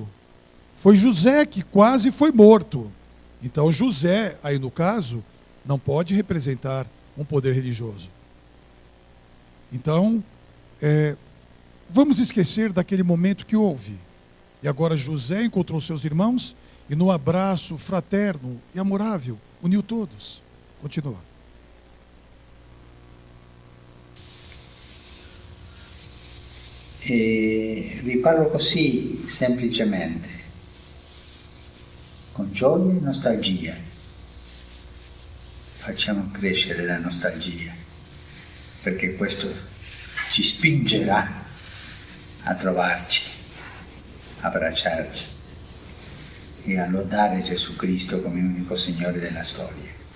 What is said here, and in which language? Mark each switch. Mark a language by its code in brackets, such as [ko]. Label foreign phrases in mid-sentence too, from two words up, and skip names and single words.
[pt] Foi José que quase foi morto. Então José, aí no caso, não pode representar um poder religioso. Então, vamos esquecer daquele momento que houve. E agora José encontrou seus irmãos e no abraço fraterno e amorável, uniu todos. Continua. [it] E vi parlo così semplicemente, con gioia e nostalgia. Facciamo crescere la nostalgia, perché questo ci spingerà a trovarci, a abbracciarci e a lodare Gesù Cristo come unico Signore della storia.